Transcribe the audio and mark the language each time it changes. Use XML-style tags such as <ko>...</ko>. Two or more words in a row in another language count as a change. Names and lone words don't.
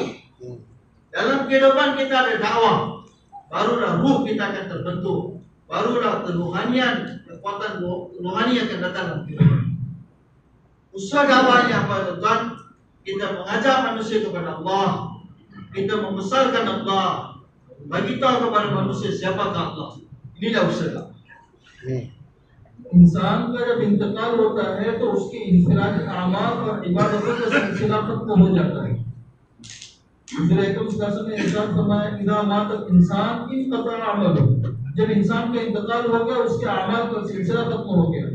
<ms>Dalam kehidupan kita ada dakwah, barulah ruh kita akan terbentuk, barulah kerohanian, kekuatan rohani akan datang dalam kehidupan. Usaha dakwahnya apa tuan? Kita mengajak manusia kepada Allah, kita membesarkan Allah, bagi tahu kepada manusia siapakah Allah. Inilah usaha.</ms> <hi>इंसान का जब इंतकाल होता है तो उसके इंफरादी आमाल और इबादतों का सिलसिला खत्म हो जाता है। हुजूर अकरम</hi> <ar>صلى الله عليه وسلم</ar> <hi>ने इरशाद फरमाया,</hi> <ar>إذا مات إنسان انقطع عمله,</ar> <hi>जब इंसान का इंतकाल हो गया उसके अमाल का सिलसिला खत्म हो गया।</hi>